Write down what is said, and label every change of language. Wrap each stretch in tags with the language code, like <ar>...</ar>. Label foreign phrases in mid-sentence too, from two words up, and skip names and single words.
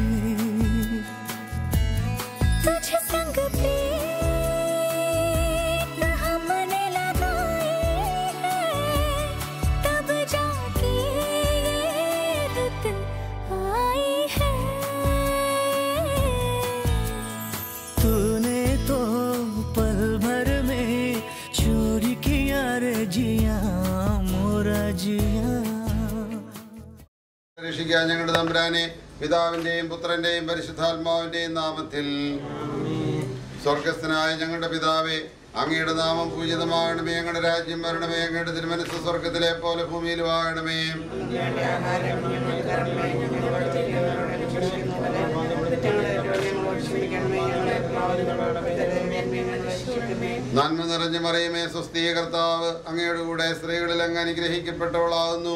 <hi>तुझे संग प्रीत हमने लगाए हैं, तब जाके ये रुत आई है। तूने तो पल भर में चोरी किया रे जिया मोरा जिया।</hi> <ml>രക്ഷിക്കാൻ ഞങ്ങളുടെ തമ്പുരാനെ, പിതാവിന്റെയും പുത്രന്റെയും പരിശുദ്ധാത്മാവിന്റെയും നാമത്തിൽ. സ്വർഗസ്ഥനായ ഞങ്ങളുടെ പിതാവേ, അങ്ങയുടെ നാമം പൂജിതമാകണമേ. അങ്ങയുടെ രാജ്യം വരണമേ. അങ്ങയുടെ തിരുമനസ്സ് സ്വർഗത്തിലെ പോലെ ഭൂമിയിലും ആകണമേ. നന്മ നിറഞ്ഞ മറിയമേ, സ്വസ്തി, കർത്താവ് അങ്ങയുടെ കൂടെ സ്ത്രീകളിൽ അങ്ങ് അനുഗ്രഹിക്കപ്പെട്ടവളാകുന്നു.</ml>